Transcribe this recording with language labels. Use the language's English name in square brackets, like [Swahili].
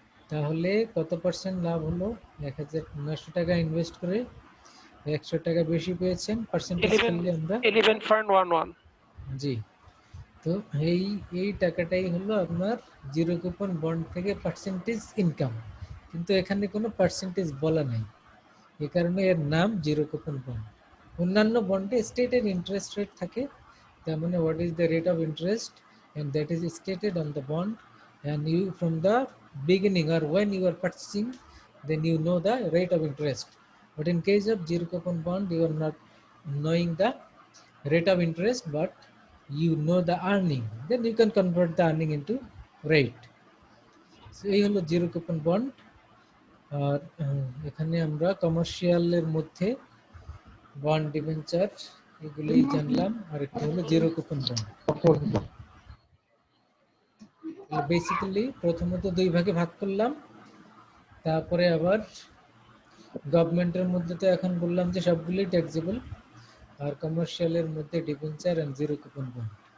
[Bangla] তাহলে কত পার্সেন্ট লাভ হলো? 900 টাকা ইনভেস্ট করে 100 টাকা বেশি পেয়েছেন। পার্সেন্টেজ করলে আমরা 11.11। জি। তো এই টাকাটাই হলো আপনার জিরো কুপন বন্ড থেকে পার্সেন্টেজ ইনকাম, কিন্তু এখানে কোনো পার্সেন্টেজ বলা নাই, এই কারণে এর নাম জিরো কুপন বন্ড। অন্যান্য বন্ডে স্টেটেড ইন্টারেস্ট রেট থাকে, তার মানে [English] What is the rate of interest and that is stated on the bond, and you from the beginning or when you are purchasing, then you know the rate of interest. But in case of zero coupon bond, you are not knowing the rate of interest, but you know the earning, then you can convert the earning into rate. [Bangla] So এই হলো zero coupon bond. আর এখানে আমরা কমার্শিয়ালের মধ্যে bond debenture এগুলোই জানলাম, আর একটা হলো zero coupon bond. Basically প্রথমত দুই ভাগে ভাগ করলাম, তারপরে আবার গভর্নমেন্টের মধ্যে তো এখন বললাম যে সবগুলোই ট্যাক্সেবল, আর কমার্শিয়ালের মধ্যে debenture and zero coupon bond.